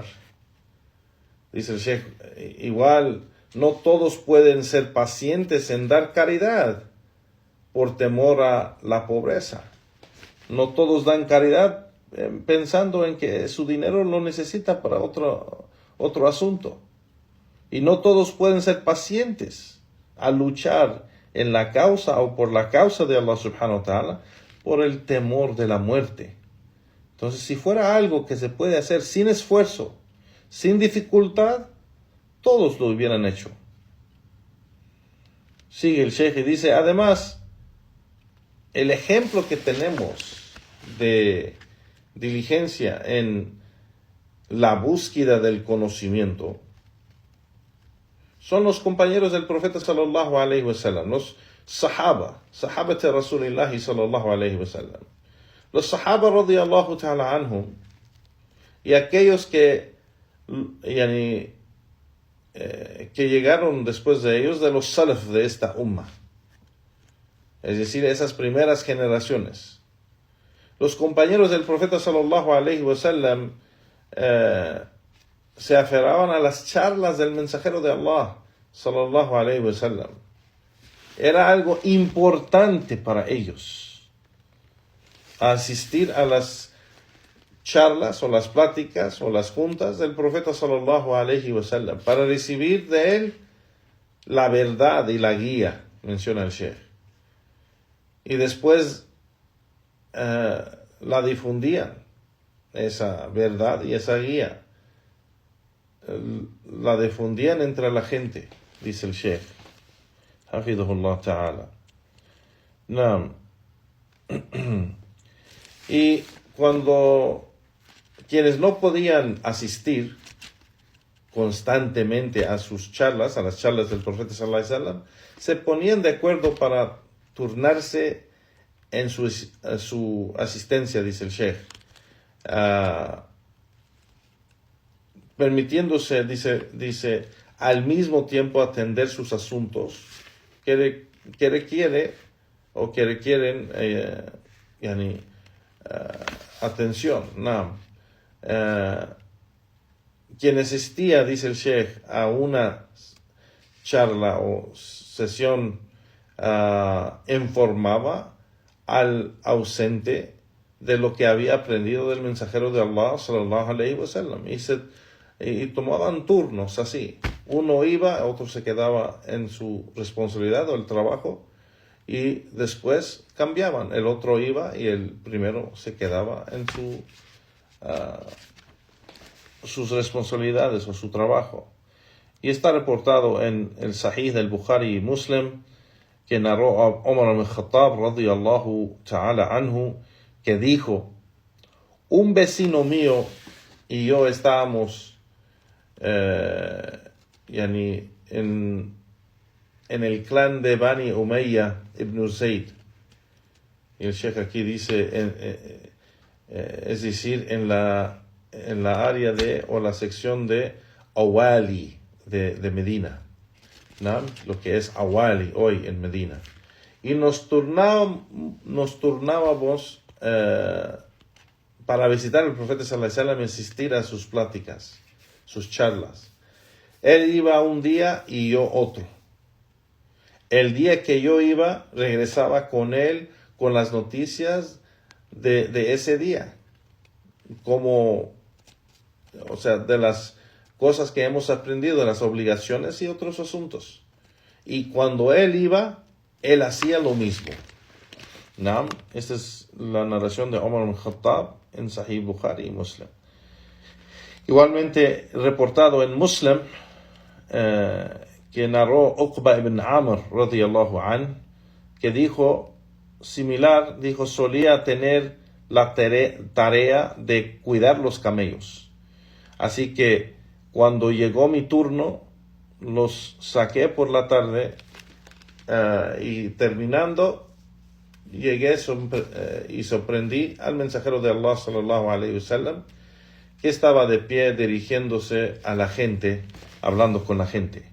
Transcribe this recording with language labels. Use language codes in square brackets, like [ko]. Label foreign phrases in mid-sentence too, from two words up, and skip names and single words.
[es] Dice el Sheikh, igual no todos pueden ser pacientes en dar caridad por temor a la pobreza. No todos dan caridad pensando en que su dinero lo necesita para otro asunto. Y no todos pueden ser pacientes a luchar en la causa o por la causa de Allah [ar] سبحانه وتعالى [es] por el temor de la muerte. Entonces, si fuera algo que se puede hacer sin esfuerzo, sin dificultad, todos lo hubieran hecho. Sigue el Sheikh y dice, además, el ejemplo que tenemos de diligencia en la búsqueda del conocimiento son los compañeros del profeta [ar] صلى الله عليه وسلم, [es] los sahabat de [ar] رسول الله صلى الله عليه وسلم. [es] Los sahaba [ar] رضي الله تعالى عنهم, [es] y aquellos que llegaron después de ellos, de los salaf de esta umma, es decir, esas primeras generaciones. Los compañeros del profeta [ar] صلى الله عليه وسلم [es] se aferraban a las charlas del mensajero de Allah [ar] صلى الله عليه وسلم. [es] Era algo importante para ellos asistir a las charlas o las pláticas o las juntas del profeta [ar] صلى الله عليه وسلم [es] para recibir de él la verdad y la guía, menciona el Sheikh. Y después la difundían esa verdad y esa guía. La difundían entre la gente, dice el Sheikh. [ar] حفظه الله تعالى. نعم. [es] Y cuando quienes no podían asistir constantemente a sus charlas, a las charlas del profeta [ar] صلى الله عليه وسلم, [es] se ponían de acuerdo para turnarse en su asistencia, dice el Sheikh, permitiéndose, dice, al mismo tiempo atender sus asuntos que requieren atención. Quien asistía, dice el Sheikh, a una charla o sesión informaba al ausente de lo que había aprendido del mensajero de Allah [ar] صلى الله عليه وسلم, [es] y tomaban turnos así. Uno iba, otro se quedaba en su responsabilidad o el trabajo, y después cambiaban. El otro iba y el primero se quedaba en sus responsabilidades o su trabajo. Y está reportado en el Sahih del Bukhari y Muslim, que narró Omar al-Khattab [ar] رضي الله تعالى عنه, [es] que dijo: un vecino mío y yo estábamos en el clan de Bani Umayya ibn Zayd. Y el Sheikh aquí dice, es decir, en la área o la sección de Awali de Medina, ¿no? Lo que es Awali hoy en Medina. Y nos turnábamos para visitar al profeta sallallahu alaihi wasallam y asistir a sus pláticas, sus charlas. Él iba un día y yo otro. El día que yo iba, regresaba con él con las noticias de ese día, de las cosas que hemos aprendido, de las obligaciones y otros asuntos. Y cuando él iba, él hacía lo mismo. ¿No? Esta es la narración de Omar al-Khattab en Sahih Bukhari y Muslim. Igualmente reportado en Muslim, que narró Uqba ibn Amr [ar] رضي الله عن, [es] que dijo solía tener la tarea de cuidar los camellos. Así que cuando llegó mi turno, los saqué por la tarde, y terminando llegué y sorprendí al mensajero de Allah [ar] صلى الله عليه وسلم, [es] que estaba de pie dirigiéndose a la gente, hablando con la gente.